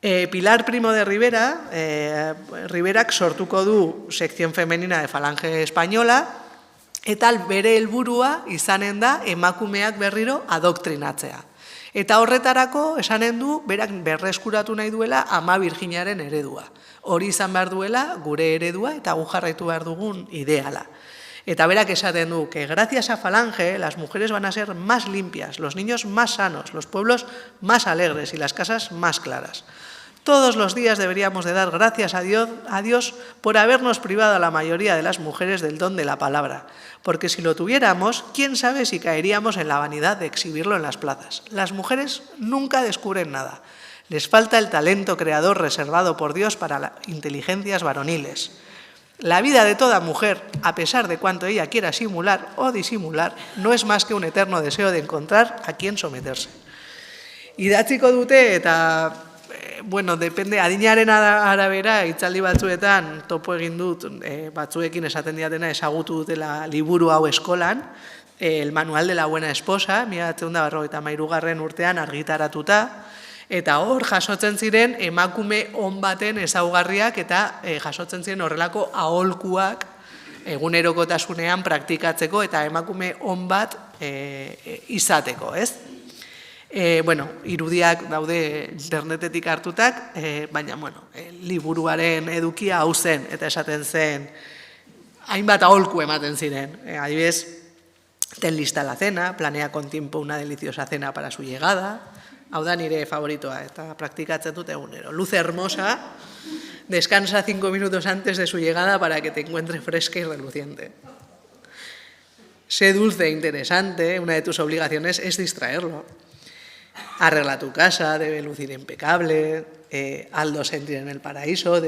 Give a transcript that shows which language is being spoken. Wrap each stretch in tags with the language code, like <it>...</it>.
<eu>Pilar Primo de Rivera, Riverak sortuko du Sección Femenina de Falange Española, eta bere helburua izanen da emakumeak berriro adoktrinatzea. Eta horretarako esanen du, berak berreskuratu nahi duela Ama Birjinaren eredua. Hori izan behar duela gure eredua eta gu jarraitu behar dugun ideala. Eta berak esaten du,</eu> <es>que gracias a Falange las mujeres van a ser más limpias, los niños más sanos, los pueblos más alegres y las casas más claras. Todos los días deberíamos de dar gracias a Dios por habernos privado a la mayoría de las mujeres del don de la palabra, porque si lo tuviéramos, quién sabe si caeríamos en la vanidad de exhibirlo en las plazas. Las mujeres nunca descubren nada. Les falta el talento creador reservado por Dios para las inteligencias varoniles. La vida de toda mujer, a pesar de cuanto ella quiera simular o disimular, no es más que un eterno deseo de encontrar a quien someterse.</es> <eu>Idatziko dute eta depende, adinaren arabera, hitzaldi batzuetan topo egin dut, batzuekin esaten diatena ezagutu dutela liburu hau eskolan, el manual de la buena esposa, 1953 urtean argitaratuta, eta hor jasotzen ziren emakume on baten ezaugarriak eta jasotzen ziren horrelako aholkuak egunerokotasunean praktikatzeko eta emakume on bat izateko, ez? Irudiak daude internetetik hartutak, baina, liburuaren edukia hau zen, eta esaten zen, hainbat aholku ematen ziren. Adibidez,</eu> <es>ten lista la cena, planea con tiempo una deliciosa cena para su llegada.</es> <eu>Hau da nire favoritoa, eta praktikatzen dut egunero.</eu> <es>Luz hermosa, descansa 5 minutos antes de su llegada para que te encuentre fresca y reluciente. Sé dulce e interesante, una de tus obligaciones es distraerlo. Arregla tu casa, debe lucir impecable, hazlo sentir en el paraíso.</es>